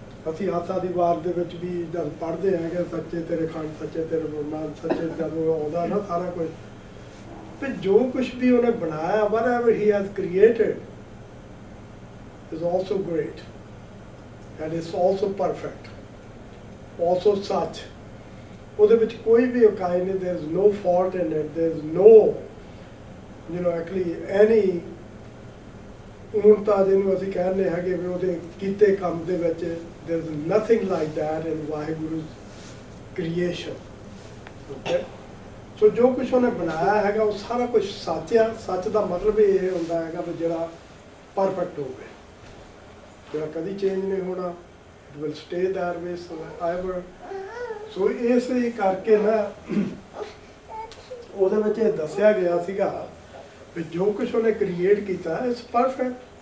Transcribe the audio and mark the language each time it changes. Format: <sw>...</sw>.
<pa>ਅਸੀਂ ਆਸਾ ਦੀ ਵਾਰ ਦੇ ਵਿੱਚ ਵੀ ਜਦ ਪੜ੍ਹਦੇ ਹੈਗੇ, ਸੱਚੇ ਤੇਰੇ ਖੰਡ, ਸੱਚੇ ਤੇਰੇ ਫਰਮਾਨ, ਸੱਚੇ ਜਦੋਂ ਆਉਂਦਾ ਨਾ ਸਾਰਾ ਕੁਝ, ਵੀ ਜੋ ਕੁਛ ਵੀ ਉਹਨੇ ਬਣਾਇਆ,</pa> <en>whatever he has created is also great and is also perfect, also such।</en> <pa>ਉਹਦੇ ਵਿੱਚ ਕੋਈ ਵੀ ਉਕਾਈ ਨਹੀਂ,</pa> <en>there is no fault in it, there is no actually any</en> <pa>ਊਣਤਾ ਜਿਹਨੂੰ ਅਸੀਂ ਕਹਿੰਦੇ ਹੈਗੇ ਵੀ ਉਹਦੇ ਕੀਤੇ ਕੰਮ ਦੇ ਵਿੱਚ,</pa> <en>there is nothing like that in</en> <pa>ਵਾਹਿਗੁਰੂ's creation।</pa> <en>okay?</en> <pa>ਸੋ ਜੋ ਕੁਛ ਉਹਨੇ ਬਣਾਇਆ ਹੈਗਾ ਉਹ ਸਾਰਾ ਕੁਛ ਸੱਚ ਆ। ਸੱਚ ਦਾ ਮਤਲਬ ਇਹ ਹੁੰਦਾ ਹੈਗਾ ਵੀ ਜਿਹੜਾ ਪਰਫੈਕਟ ਹੋਵੇ, ਜਿਹੜਾ ਕਦੀ ਚੇਂਜ ਨਹੀਂ ਹੋਣਾ,</pa> <en>It will stay there way ever.</en> <pa>ਸੋ ਇਸ ਲਈ ਕਰਕੇ ਨਾ ਉਹਦੇ ਵਿੱਚ ਇਹ ਦੱਸਿਆ ਗਿਆ ਸੀਗਾ ਵੀ ਜੋ ਕੁਛ ਉਹਨੇ ਕ੍ਰੀਏਟ ਕੀਤਾ</pa> <en>It's perfect.</en>